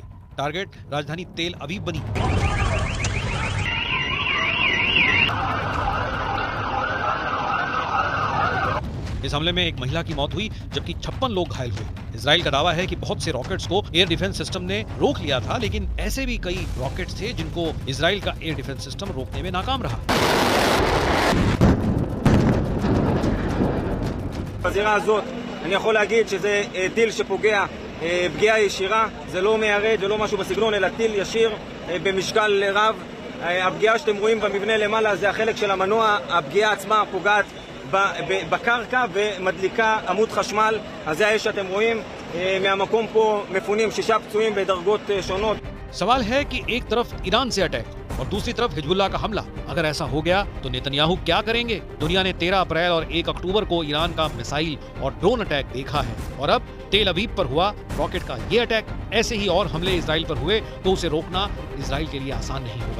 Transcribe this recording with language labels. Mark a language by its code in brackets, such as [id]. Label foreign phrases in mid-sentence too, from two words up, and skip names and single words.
[hi] टारगेट राजधानी तेल अवीव बनी। इस हमले में एक महिला की मौत हुई जबकि 56 लोग घायल हुए। इजराइल का दावा है कि बहुत से रॉकेट्स को [en] air defense system [hi] ने रोक लिया था, लेकिन ऐसे भी कई रॉकेट्स थे जिनको इजराइल का [en] air defense system [hi] रोकने में नाकाम रहा। [he] בזירה הזאת אני יכול להגיד שזה טיל שפוגע פגיעה ישירה, זה לא מיירד, זה לא משהו בסגנון, אלא טיל ישיר במשקל רב. הפגיעה שאתם רואים במבנה למעלה זה החלק של המנוע, הפגיעה עצמה פוגעת בקרקע ומדליקה עמוד חשמל. אז זה האש שאתם רואים, מהמקום פה מפונים 6 פצועים בדרגות שונות. [hi] सवाल है कि एक तरफ ईरान से अटैक और दूसरी तरफ हिजबुल्लाह का हमला। अगर ऐसा हो गया तो नेतन्याहू क्या करेंगे? दुनिया ने 13 अप्रैल और 1 अक्टूबर को ईरान का मिसाइल और [en] drone attack [hi] देखा है और अब तेल अवीव पर हुआ रॉकेट का ये अटैक। ऐसे ही और हमले इजराइल पर हुए तो उसे रोकना इजराइल के लिए आसान नहीं होगा।